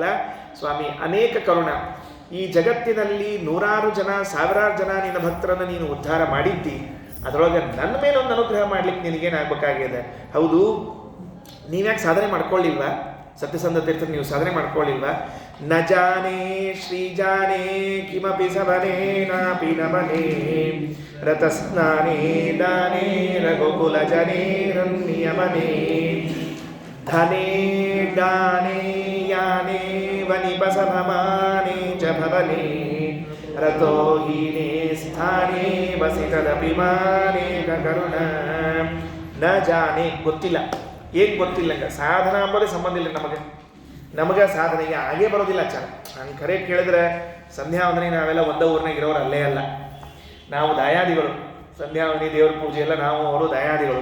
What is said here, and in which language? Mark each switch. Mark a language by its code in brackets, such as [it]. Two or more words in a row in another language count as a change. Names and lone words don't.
[kn] ಸ್ವಾಮಿ ಅನೇಕ ಕರುಣ, ಈ ಜಗತ್ತಿನಲ್ಲಿ 100 ಜನ 1000 ಜನ ನಿನ್ನ ಭಕ್ತರನ್ನು ನೀನು ಉದ್ಧಾರ ಮಾಡಿದ್ದಿ, ಅದರೊಳಗೆ ನನ್ನ ಮೇಲೆ ಒಂದು ಅನುಗ್ರಹ ಮಾಡ್ಲಿಕ್ಕೆ ನಿನಗೇನಾಗಬೇಕಾಗಿದೆ? ಹೌದು, ನೀವ್ಯಾಕೆ ಸಾಧನೆ ಮಾಡ್ಕೊಳ್ಳಿಲ್ವಾ? ಸತ್ಯಸಂಧ ತೀರ್ಥರು ನೀವು ಸಾಧನೆ ಮಾಡ್ಕೊಳ್ಳಿಲ್ವಾ? [sa] ನ ಜಾನೇ ಶ್ರೀಜಾನೇ ಕಿಮಪಿ ಸವನೇ ನಾಪಿ ನಮನೇ ರತಸ್ನಾನೇ ದಾನೇ ರಘುಕುಲ ಜನೇ ರನ್ನಿಯಮನೇ ಧನೇ ಗಾನೇ ಯಾನೇ ವನಿಪಸಭಮಾನೇ ಚ ಭವನೇ ರತೋ ಹೀನೇ ಸ್ಥಾನೇ ವಸಿತದಪಿ ಮಾನೇ ಕರುಣ. ನ ಜಾನೇ [kn] ಗೊತ್ತಿಲ್ಲ. ಏನು ಗೊತ್ತಿಲ್ಲ? ಸಾಧನ ಅಂಬೋದೇ ಸಂಬಂಧ ಇಲ್ಲ ನಮಗೆ ಸಾಧನೆಗೆ ಆಗೇ ಬರೋದಿಲ್ಲ ಆಚಾರ. ಹಂಗೆ ಖರೆ ಕೇಳಿದ್ರೆ ಸಂಧ್ಯಾವಂದನೆ ನಾವೆಲ್ಲ ಒಂದೇ ಊರಿನಾಗ ಇರೋರು ಅಲ್ಲೇ ಅಲ್ಲ. ನಾವು ದಾಯಾದಿಗಳು. ಸಂಧ್ಯಾವಂದನೆ ದೇವ್ರ ಪೂಜೆ ಎಲ್ಲ ನಾವು ಅವರು ದಾಯಾದಿಗಳು.